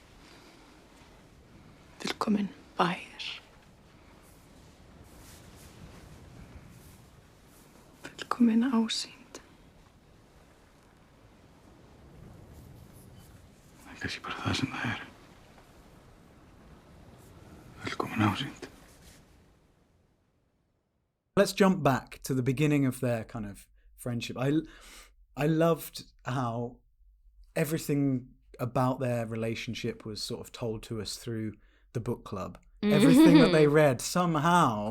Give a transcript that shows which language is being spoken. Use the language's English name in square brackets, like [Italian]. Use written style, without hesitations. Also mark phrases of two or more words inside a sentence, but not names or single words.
[Icelandic] Fullkomin bær. Fullkomin ásýnd. Það kannski bara það sem það Fullkomin ásýnd. [English] Let's jump back to the beginning of their kind of friendship. I loved how everything about their relationship was sort of told to us through the book club. Everything that they read somehow